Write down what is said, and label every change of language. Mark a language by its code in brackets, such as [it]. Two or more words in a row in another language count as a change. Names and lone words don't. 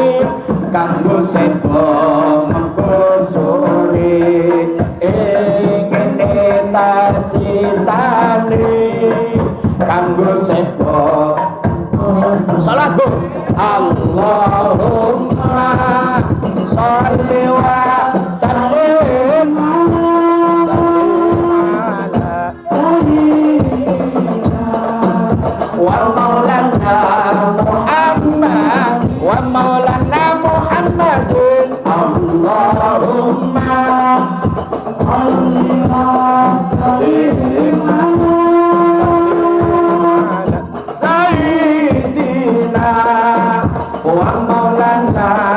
[jv] kanggo sepo mengko sore ngene tak critani kanggo sepo Salat Bu. [ar] اللهم صل وسلم على ومولانا محمد ومولانا محمد. اللهم صل وسلم سيدنا ومولانا